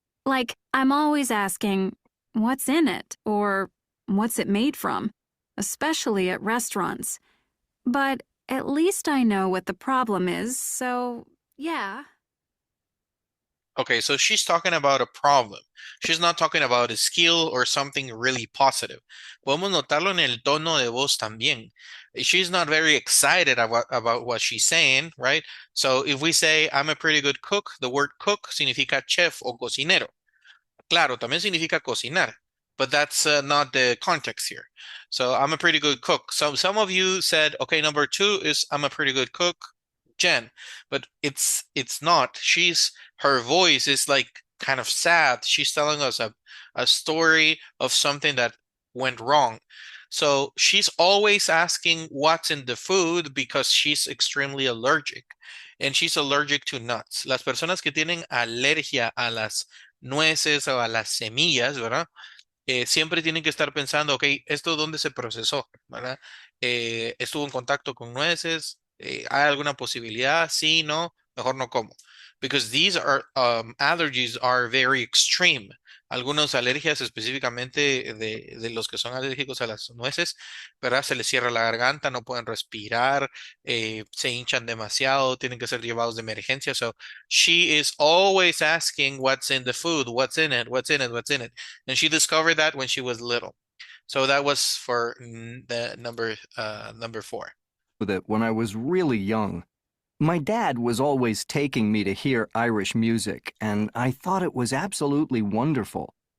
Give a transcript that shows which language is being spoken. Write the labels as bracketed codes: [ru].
[en] Like, I'm always asking, what's in it? Or what's it made from? Especially at restaurants. But at least I know what the problem is, so yeah. Okay, so she's talking about a problem. She's not talking about a skill or something really positive. [es] Podemos notarlo en el tono de voz también. [en] She's not very excited about what she's saying, right? So if we say, I'm a pretty good cook, the word cook [es] significa chef o cocinero. Claro, también significa cocinar, [en] but that's not the context here. So I'm a pretty good cook. So some of you said, okay, number two is I'm a pretty good cook, Jen, but it's not. Her voice is like kind of sad. She's telling us a story of something that went wrong. So she's always asking what's in the food because she's extremely allergic, and she's allergic to nuts. [es] Las personas que tienen alergia a las nueces o a las semillas, ¿verdad? Siempre tienen que estar pensando, ok, ¿esto dónde se procesó? ¿Verdad? ¿Estuvo en contacto con nueces? ¿Hay alguna posibilidad? Sí, no, mejor no como. [en] Because these are allergies are very extreme. [es] Algunas alergias específicamente de los que son alérgicos a las nueces, ¿verdad? Se les cierra la garganta, no pueden respirar, se hinchan demasiado, tienen que ser llevados de emergencia. [en] So she is always asking what's in the food, what's in it, what's in it, what's in it. And she discovered that when she was little. So that was for the number 4. With it when I was really young. My dad was always taking me to hear Irish music, and I thought it was absolutely wonderful.